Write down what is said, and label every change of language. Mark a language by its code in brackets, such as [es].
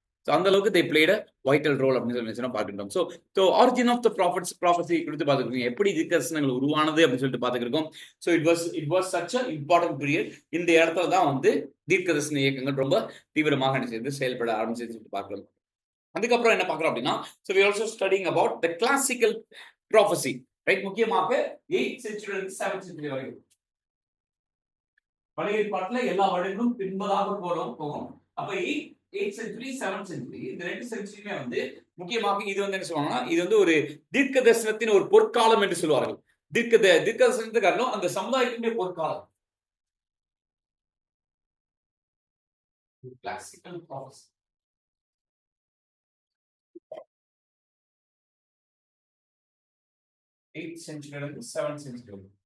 [ta] அந்த அளவுக்கு [en] they played a vital role [ta] அப்படின்னு சொல்லி பார்த்துக்கிட்டோம். [en] so origin of the prophecy [ta] கொடுத்து பார்த்துருக்கோம். எப்படி தீர்க்கதரிசனங்கள் உருவானது அப்படின்னு சொல்லிட்டு பார்த்துக்கிருக்கோம். [en] So it was such a important period. [ta] இந்த இடத்துல தான் வந்து தீர்க்கதரிசன இயக்கங்கள் ரொம்ப தீவிரமாக நினைச்சது செயல்பட ஆரம்பிச்சு சொல்லிட்டு பார்க்கலாம். அதுக்கப்புறம் என்ன பார்க்குறோம் அப்படின்னா, [en] So we also studying about the classical prophecy, right? [ta] முக்கியமாக 8th century 7th century வரைக்கும் பழைய ஏற்பாட்டுல எல்லா வருடங்களும் பின்பதாக போகும். அப்ப 8th century 7th century இந்த ரெண்டு செஞ்சுரியுமே வந்து முக்கியமாக இது வந்து என்ன சொல்லுவாங்கன்னா, இது வந்து ஒரு தீர்க்க தரிசனத்தின் ஒரு பொற்காலம் என்று சொல்வார்கள். தீர்க்க தரிசனத்துக்கு காரணம் அந்த சமுதாயத்தினுடைய பொற்காலம். [en] Classical prophecy 8th century and 7th century.